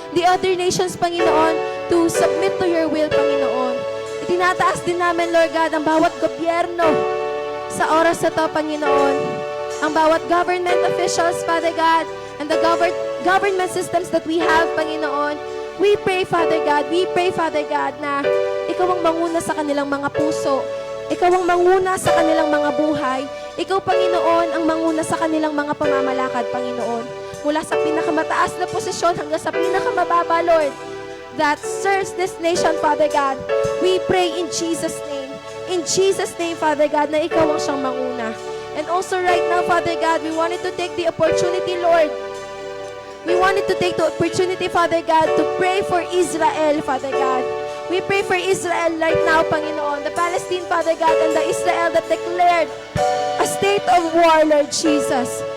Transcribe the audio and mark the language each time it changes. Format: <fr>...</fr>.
<en>The other nations, Panginoon, to submit to your will, Panginoon.</en> <tl>Itinataas din namin, Lord God, ang bawat gobyerno sa oras na to, Panginoon. Ang bawat</tl> <en>government officials, Father God, and the government systems that we have, Panginoon. We pray,</en> <tl>Father God, na ikaw ang manguna sa kanilang mga puso. Ikaw ang manguna sa kanilang mga buhay. Ikaw, Panginoon, ang manguna sa kanilang mga pamamalakad, Panginoon. Mula sa pinakamataas na posisyon hanggang sa pinakamababa, Lord,</tl> <en>that serves this nation,</en> <tl>Father God.</tl> <en>We pray in Jesus' name. In Jesus' name, Father God,</en> <tl>na ikaw ang siyang manguna.</tl> <en>And also right now, Father God, we wanted to take the opportunity, Lord. We wanted to take the opportunity, Father God, to pray for Israel, Father God. We pray for Israel right now, Panginoon. The Palestine, Father God, and the Israel that declared a state of war, Lord Jesus.</en>